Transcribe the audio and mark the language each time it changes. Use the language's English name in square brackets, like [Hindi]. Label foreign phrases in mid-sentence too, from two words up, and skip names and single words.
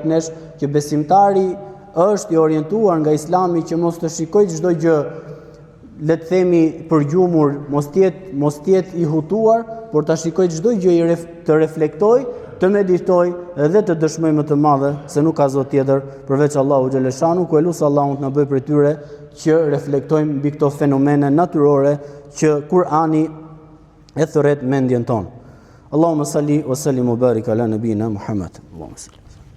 [Albanian] nesh, që besimtari është i orientuar nga Islami që mos të shikojë çdo gjë, le të themi për gjumur, mos të jetë i hutuar, por ta shikojë çdo gjë, të reflektoj, të meditoj dhe të dëshmoj më të madhe se nuk ka Zot tjetër përveç Allahu xhaleshanu, ku elusi Allahun të na bëjë prej tyre që reflektojmë mbi këto fenomene natyrore që Kur'ani e thërret mendjen tonë. [Arabic] اللهم صل وسلم وبارك على نبينا محمد. اللهم صل.